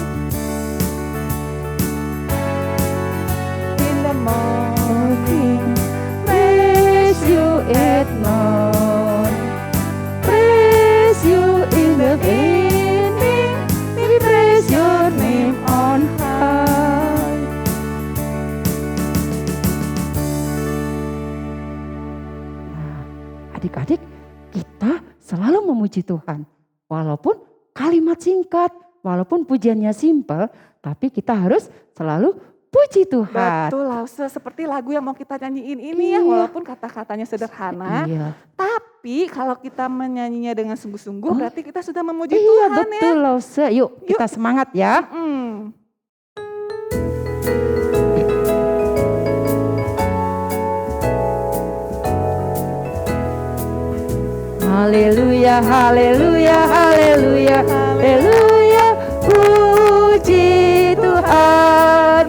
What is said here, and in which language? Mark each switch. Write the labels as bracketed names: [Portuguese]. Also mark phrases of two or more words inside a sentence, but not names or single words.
[English] In the morning, praise you at noon, praise you in the evening, we praise your name on high. [Indonesian] Nah, adik-adik, kita selalu memuji Tuhan. Walaupun kalimat singkat, walaupun pujiannya simpel, tapi kita harus selalu puji Tuhan. Betul Lause, seperti lagu yang mau kita nyanyiin ini ya, Iya. walaupun kata-katanya sederhana. Iya. Tapi kalau kita menyanyinya dengan sungguh-sungguh berarti kita sudah memuji Iya Tuhan betul ya. Lause. Yuk kita semangat ya. Haleluya, haleluya, haleluya, haleluya, puji Tuhan.